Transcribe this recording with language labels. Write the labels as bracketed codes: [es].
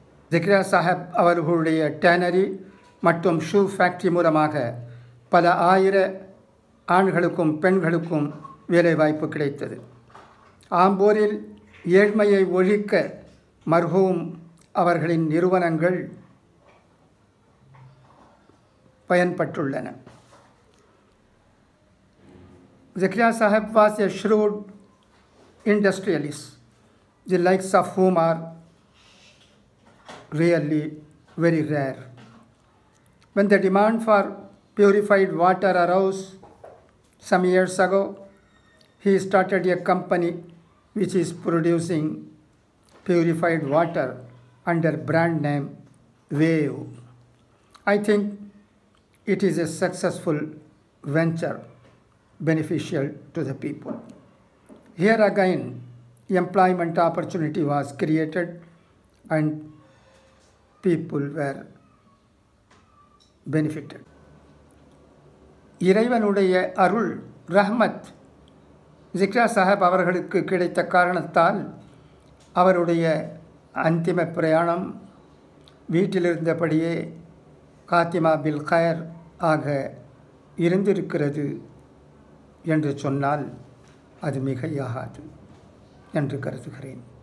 [ta] ஜக்ரியா சாஹிப் அவர்களுடைய டேனரி மற்றும் shoe factory மூலமாக பல ஆயிர ஆண்களுக்கும் பெண்களுக்கும் வேலைவாய்ப்பு கிடைத்தது. ஆம்பூரில் ஏழ்மையை ஒழிக்க மர்ஹூம் அவர்களின் நிறுவனங்கள் பயன்பட்டுள்ளன. [en] Zakaria Sahib was a shrewd industrialist, the likes of whom are really very rare. When the demand for purified water arose some years ago, he started a company which is producing purified water under brand name Wave. I think it is a successful venture, beneficial to the people. Here again, employment opportunity was created and people were benefited. [ta] இறைவனுடைய அருள் ரஹ்மத் ஜக்ரியா சாஹிப் அவர்களுக்கு கிடைத்த காரணத்தால் அவருடைய அந்திம பிரயாணம் வீட்டிலிருந்தபடியே காத்திமா bill coir ஆக இருந்திருக்கிறது என்று சொன்னால் அது மிகையாகாது என்று கருதுகிறேன்.